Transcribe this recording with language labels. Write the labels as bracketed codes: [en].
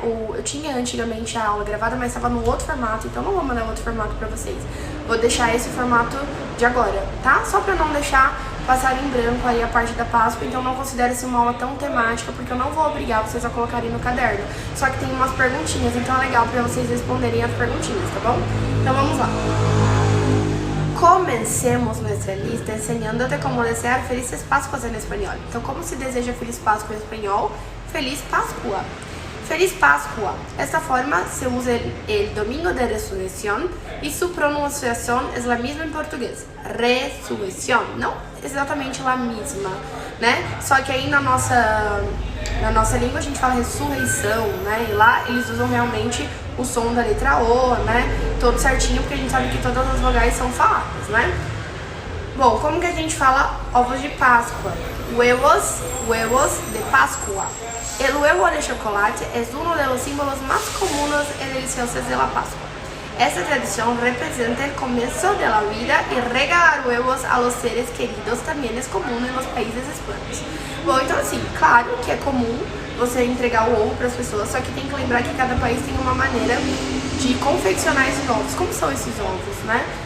[pt] Eu tinha antigamente a aula gravada, mas estava no outro formato, então não vou mandar outro formato pra vocês. Vou deixar esse formato de agora, tá? Só pra não deixar passar em branco aí a parte da Páscoa, então não considere isso uma aula tão temática, porque eu não vou obrigar vocês a colocarem no caderno. Só que tem umas perguntinhas, então é legal pra vocês responderem as perguntinhas, tá bom? Então vamos lá. [es] Comencemos nuestra lista enseñándote como desear felices Páscoas en español. [pt] Então, como se deseja Feliz Páscoa em espanhol? Feliz Páscoa. Feliz Páscoa. [es] Esta forma se usa el domingo de resurrección y su pronunciación es la misma en portugués. Resurrección. [pt] Não exatamente a mesma, né? Só que aí na nossa língua a gente fala ressurreição, né? E lá eles usam realmente o som da letra O, né? Todo certinho, porque a gente sabe que todas as vogais são faladas, né? Bom, como que a gente fala ovos de Páscoa? [es] Huevos de Pascua. El huevo de chocolate es uno de los símbolos más comunes y deliciosos de la Pascua. Esta tradición representa el comienzo de la vida y regalar huevos a los seres queridos también es común en los países hispanos. [pt] Bom, então assim, claro que é comum você entregar o ovo para as pessoas, só que tem que lembrar que cada país tem uma maneira de confeccionar esses ovos. Como são esses ovos, né?